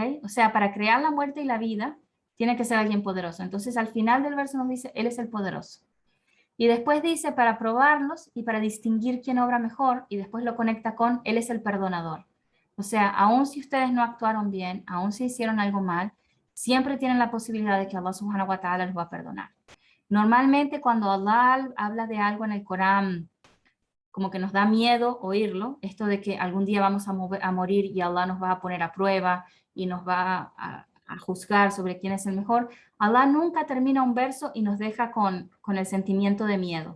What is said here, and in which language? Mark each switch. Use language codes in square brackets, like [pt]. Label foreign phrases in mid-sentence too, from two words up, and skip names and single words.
[es] O sea, para crear la muerte y la vida, tiene que ser alguien poderoso. Entonces, al final del verso nos dice, Él es el poderoso. Y después dice, para probarlos y para distinguir quién obra mejor, y después lo conecta con, Él es el perdonador. O sea, aun si ustedes no actuaron bien, aun si hicieron algo mal, siempre tienen la posibilidad de que Allah [ar] سبحانه وتعالى [es] los va a perdonar. Normalmente cuando Allah habla de algo en el Corán, como que nos da miedo oírlo, esto de que algún día vamos a morir y Allah nos va a poner a prueba y nos va a juzgar sobre quién es el mejor. Allah nunca termina un verso y nos deja con el sentimiento de miedo.